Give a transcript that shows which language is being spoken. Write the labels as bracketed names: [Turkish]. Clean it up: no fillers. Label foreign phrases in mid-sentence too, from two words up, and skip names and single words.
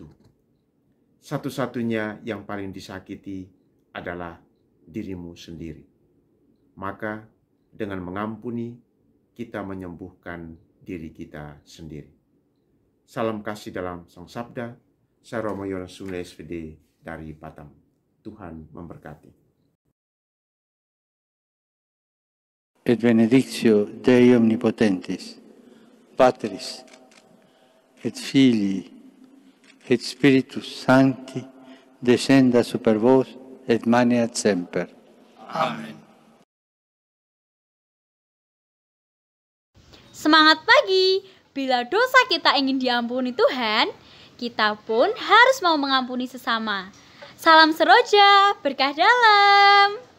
[Indonesian] Satu-satunya yang paling disakiti adalah dirimu sendiri. Maka dengan mengampuni, kita menyembuhkan diri kita sendiri. Salam kasih dalam Sang Sabda. Saya Romo Yones Sule SVD dari Batam. Tuhan memberkati. [Latin] Et benedictio Dei Omnipotentis, Patris, et Filii, et Spiritus Sancti, descenda super vos et maneat semper. [Indonesian] Amen. Semangat pagi! Bila dosa kita ingin diampuni Tuhan, kita pun harus mau mengampuni sesama. Salam seroja, berkah dalam.